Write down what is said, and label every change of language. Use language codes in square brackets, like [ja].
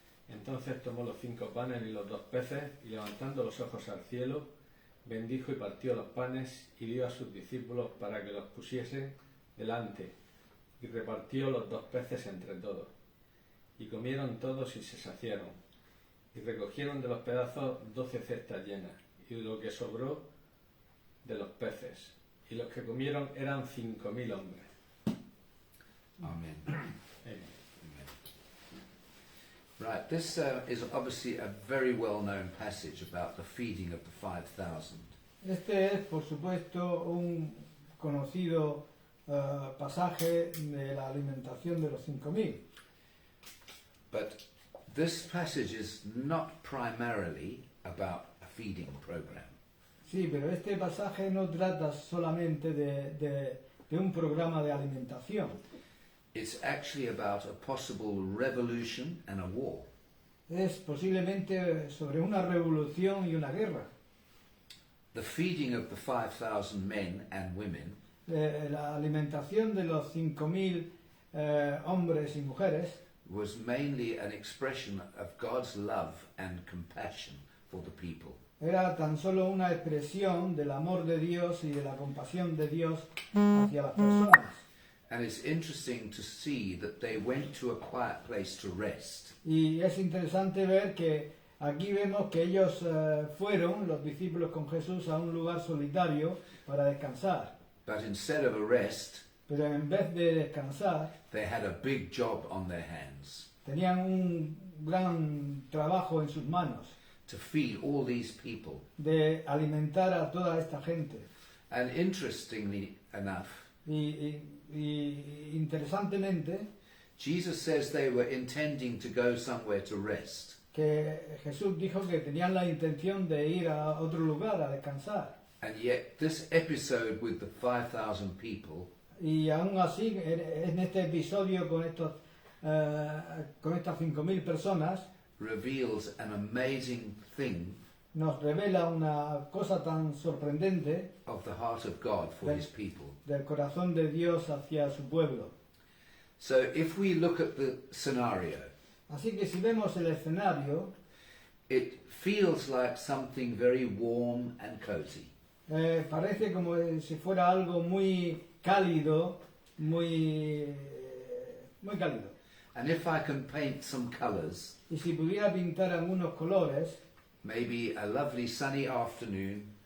[es] Entonces tomó los 5 panes y los 2 peces, y levantando los ojos al cielo, bendijo y partió los panes y dio a sus discípulos para que los pusiesen delante, y repartió los 2 peces entre todos. Y comieron todos y se saciaron, y recogieron de los pedazos 12 cestas llenas, y de lo que sobró de los peces, y los que comieron eran 5.000 hombres. Amen. Amen. [en] Right, this is obviously a very well-known passage about the feeding of the 5,000. [es] Este es, por supuesto, un conocido pasaje de la alimentación de los 5.000. [en] But this passage is not primarily about a feeding program. [es] Sí, pero este pasaje no trata solamente de un programa de alimentación. [en] It's actually about a possible revolution and a war. [es] Es posiblemente sobre una revolución y una guerra. [en] The feeding of the 5,000 men and women [es] La alimentación de los 5.000 hombres y mujeres [en] was mainly an expression of God's love and compassion for the people. [es] era tan solo una expresión del amor de Dios y de la compasión de Dios hacia las personas. [en] And it's interesting to see that they went to a quiet place to rest. [es] Y es interesante ver que aquí vemos que ellos fueron, los discípulos con Jesús, a un lugar solitario para descansar. [en] But instead of a rest, [es] Pero en vez de descansar, [en] they had a big job on their hands [es] tenían un gran trabajo en sus manos [en] to feed all these people. [es] de alimentar a toda esta gente. [en] And interestingly enough, [es] Y interesantemente, [en] Jesus says they were intending to go somewhere to rest. [es] que Jesús dijo que tenían la intención de ir a otro lugar a descansar. [en] And yet this episode with the 5,000 people [es] Y aún así, en este episodio con estas 5.000 personas, [en] reveals an amazing thing [es] nos revela una cosa tan sorprendente [en] of the heart of God for his people. [es] del corazón de Dios hacia su pueblo. [en] So if we look at the scenario, [es] Así que si vemos el escenario, [en] it feels like something very warm and cozy. [es] parece como si fuera algo muy cálido, muy cálido. [en] And if I can paint some colors, [es] Y si pudiera pintar algunos colores, [en] maybe a lovely sunny afternoon,